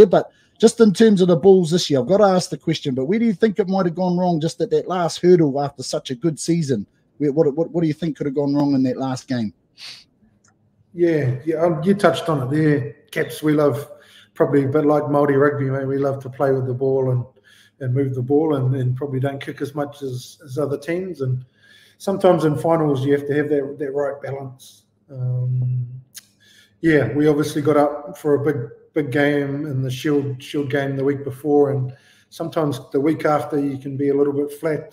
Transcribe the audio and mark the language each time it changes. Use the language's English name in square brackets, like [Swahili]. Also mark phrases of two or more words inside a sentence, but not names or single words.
[English] But just in terms of the Bulls this year, I've got to ask the question, but where do you think it might have gone wrong just at that last hurdle after such a good season? What do you think could have gone wrong in that last game? Yeah, you touched on it there. Caps, we love, probably a bit like Māori rugby, mate. We love to play with the ball and move the ball and probably don't kick as much as other teams. And sometimes in finals you have to have that right balance. We obviously got up for a big game in the Shield game the week before, and sometimes the week after you can be a little bit flat.